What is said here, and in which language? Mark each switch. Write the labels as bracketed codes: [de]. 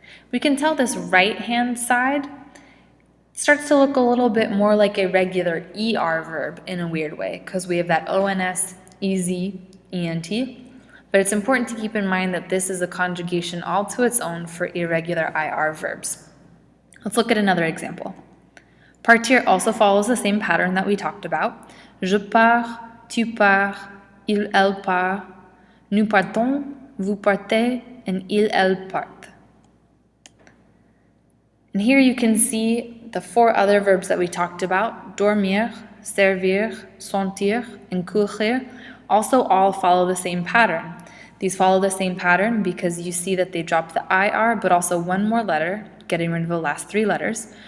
[en] We can tell this right-hand side starts to look a little bit more like a regular ER verb in a weird way because we have that ONS, EZ, ENT, but it's important to keep in mind that this is a conjugation all to its own for irregular IR verbs. Let's look at another example. Partir also follows the same pattern that we talked about. [fr] Je pars, tu pars, il, elle part, nous partons, vous partez, and il, elle part. [en] And here you can see the four other verbs that we talked about, dormir, servir, sentir, and courir, also all follow the same pattern. These follow the same pattern because you see that they drop the IR, but also one more letter, getting rid of the last three letters.